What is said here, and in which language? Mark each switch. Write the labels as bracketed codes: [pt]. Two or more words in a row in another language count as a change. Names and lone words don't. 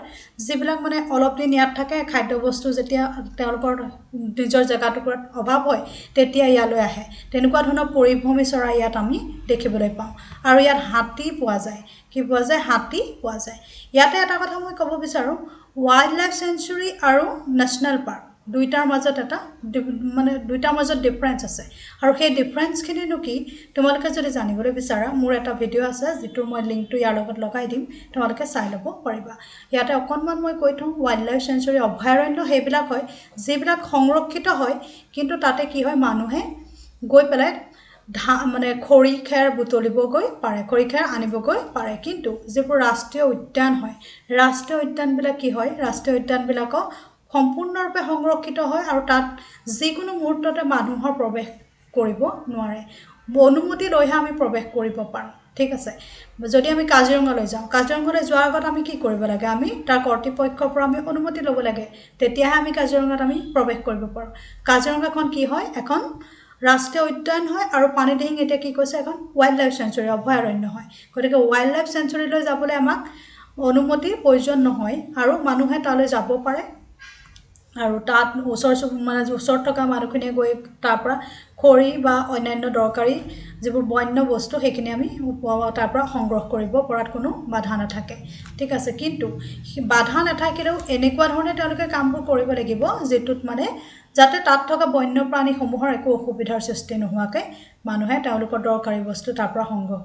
[as] যিবিলাক মানে অলপ দিন ইয়াত থাকে খাদ্য বস্তু যেতিয়া তেওঁলোকৰ নিজৰ জাগাটোত অভাৱ হয় তেতিয়া ইয়ালৈ আহে তেনেকুৱা ধৰণৰ পৰিভূমি চৰাই ইয়াত আমি দেখিবলৈ পাওঁ আৰু ইয়াত হাতী পোৱা যায় কি পোৱা যায় হাতী পোৱা যায় ইয়াতে এটা কথা মই ক'ব বিচাৰো [en] wildlife sanctuary [as] আৰু [en] national park [as] দুইটাৰ মাজত এটা মানে দুইটাৰ মাজত ডিফাৰেন্স আছে আৰু সেই ডিফাৰেন্স খিনি কি তোমালোকে যদি জানিবলৈ বিচাৰা মোৰ এটা ভিডিও আছে যেটো মই লিংকটো ইয়াৰ লগত লগাই দিম তোমালোকে চাই ল'ব পাৰিবা ইয়াতে অকনমান মই কৈ থওঁ [en] wildlife sanctuary [as] অভয়াৰণ্য হেবিলাক হয় যিবিলাক সংৰক্ষিত হয় কিন্তু তাতে কি হয় মানুহে গৈ পেলাই মানে খৰি খেৰ বুটলিব গৈ পাৰে খৰি খেৰ আনিব গৈ পাৰে কিন্তু যিবোৰ ৰাষ্ট্ৰীয় উদ্যান হয় ৰাষ্ট্ৰীয় উদ্যান বিলাক কি হয় ৰাষ্ট্ৰীয় উদ্যান বিলাকক সম্পূৰ্ণৰূপে সংৰক্ষিত হয় আৰু তাত যিকোনো মুহূৰ্ততে মানুহৰ প্ৰৱেশ কৰিব নোৱাৰে অনুমতি লৈহে আমি প্ৰৱেশ কৰিব পাৰো ঠিক আছে যদি আমি কাজিৰঙালৈ যাওঁ কাজিৰঙালৈ যোৱাৰ আগত আমি কি কৰিব লাগে আমি তাৰ কৰ্তৃপক্ষৰ পৰা আমি অনুমতি ল'ব লাগে তেতিয়াহে আমি কাজিৰঙাত আমি প্ৰৱেশ কৰিব পাৰো কাজিৰঙাখন কি হয় এখন ৰাষ্ট্ৰীয় উদ্যান হয় আৰু পানীদিহিং এতিয়া কি কৈছে এখন [en] wildlife sanctuary [as] অভয়াৰণ্য হয় গতিকে [en] wildlife sanctuary [as] লৈ যাবলৈ আমাক অনুমতি প্ৰয়োজন নহয় আৰু মানুহে তালৈ যাব পাৰে আৰু তাত ওচৰ থকা মানুহখিনিয়ে গৈ তাৰ পৰা খৰি বা অন্যান্য দৰকাৰী যিবোৰ বন্য বস্তু সেইখিনি আমি তাৰ পৰা সংগ্ৰহ কৰিব পৰাত কোনো বাধা নাথাকে ঠিক আছে কিন্তু বাধা নাথাকিলেও এনেকুৱা ধৰণে তেওঁলোকে কামবোৰ কৰিব লাগিব যেটোত মানে যাতে তাত থকা বন্যপ্ৰাণী সমূহৰ একো অসুবিধাৰ সৃষ্টি নোহোৱাকৈ মানুহে তেওঁলোকৰ দৰকাৰী বস্তু তাৰ পৰা সংগ্ৰহ